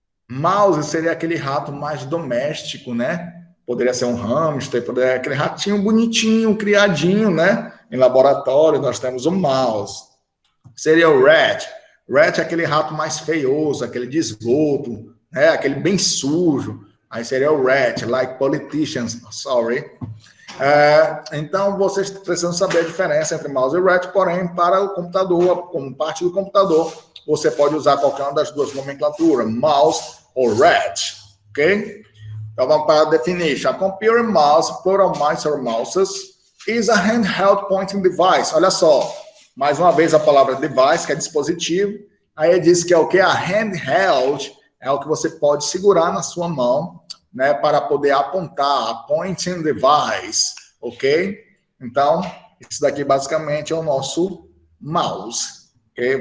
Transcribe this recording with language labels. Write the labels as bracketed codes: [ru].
[pt] Mouse seria aquele rato mais doméstico, né? Poderia ser um hamster, poderia ser aquele ratinho bonitinho, criadinho, né? Em laboratório nós temos o mouse. Seria o rat. Rat é aquele rato mais feioso, aquele de esgoto, né? Aquele bem sujo. Aí seria o rat, [en] like politicians, sorry. [pt] Então, vocês precisam saber a diferença entre mouse e rat, porém, para o computador, como parte do computador, você pode usar qualquer uma das duas nomenclaturas, mouse ou rat, ok? Então, vamos para a definition. [en] A computer mouse, plural mice or mouses, is a handheld pointing device. [pt] Olha só, mais uma vez a palavra device, que é dispositivo. Aí ele diz que é o que? A handheld é o que você pode segurar na sua mão, né, para poder apontar, a pointing device, ok? Então, isso daqui basicamente é o nosso mouse, ok?